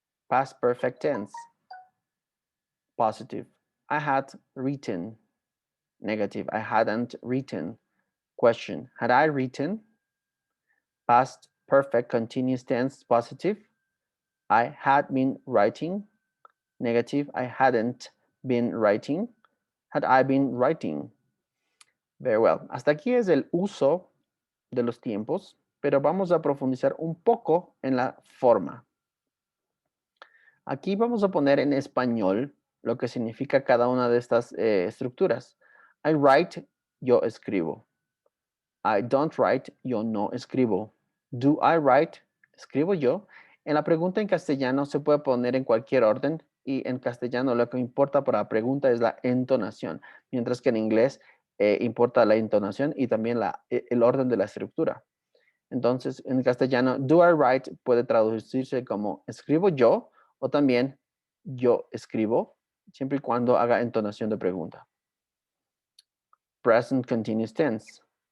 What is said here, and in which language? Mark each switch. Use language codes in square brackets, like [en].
[en] Past perfect tense, positive, I had written, negative, I hadn't written, question, had I written? Past perfect continuous tense, positive, I had been writing, negative, I hadn't been writing, had I been writing? Very well. [es] Hasta aquí es el uso de los tiempos, pero vamos a profundizar un poco en la forma. Aquí vamos a poner en español lo que significa cada una de estas estructuras. [en] I write, [es] yo escribo. [en] I don't write, [es] yo no escribo. [en] Do I write? [es] Escribo yo. En la pregunta en castellano se puede poner en cualquier orden y en castellano lo que importa para la pregunta es la entonación, mientras que en inglés importa la entonación y también el orden de la estructura. Entonces, en castellano, [en] do I write [es] puede traducirse como escribo yo o también yo escribo, siempre y cuando haga entonación de pregunta. [en] Present continuous tense.